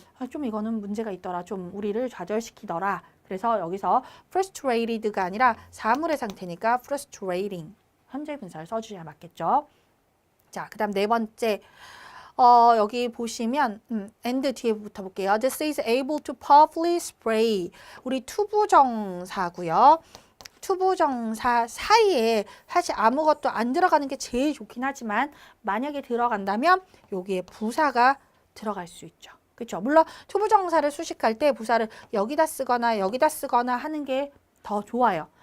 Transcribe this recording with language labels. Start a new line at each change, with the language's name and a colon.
Korean: 좀 이거는 문제가 있더라. 좀 우리를 좌절시키더라. 그래서 여기서 frustrated가 아니라 사물의 상태니까 frustrating 현재 분사를 써주셔야 맞겠죠. 자, 그 다음 네 번째. 여기 보시면 and 뒤에부터 볼게요.
English: This is able to powerfully spray.
Korean: 우리 투부정사고요. 투부정사 사이에 사실 아무것도 안 들어가는 게 제일 좋긴 하지만 만약에 들어간다면 여기에 부사가 들어갈 수 있죠. 그렇죠? 물론 투부정사를 수식할 때 부사를 여기다 쓰거나 하는 게 더 좋아요.